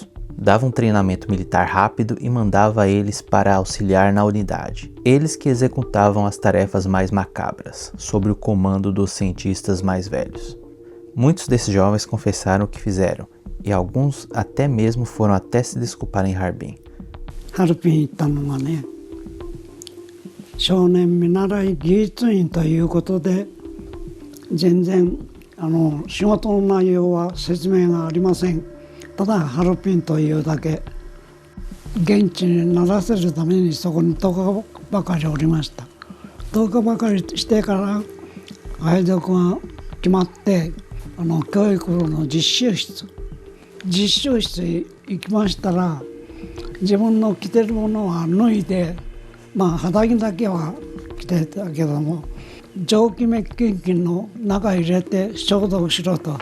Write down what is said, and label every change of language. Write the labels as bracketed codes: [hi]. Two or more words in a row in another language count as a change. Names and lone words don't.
[pt] Dava um treinamento militar rápido e mandava eles para auxiliar na unidade. Eles que executavam as tarefas mais macabras, sob o comando dos cientistas mais velhos. Muitos desses jovens confessaram o que fizeram, e alguns até mesmo foram até se desculpar em Harbin. [ja] ハルピン行ったのがね、少年見習い技術員ということで、全然仕事の内容は説明がありません。ただハルピンというだけ、現地にならせるためにそこに10日ばかりおりました。10日ばかりしてから配属が決まって、教育部の実習室へ行きましたら、自分の着てるものは脱いで、肌着だけは着てたけども、蒸気滅菌機の中入れて消毒しろと。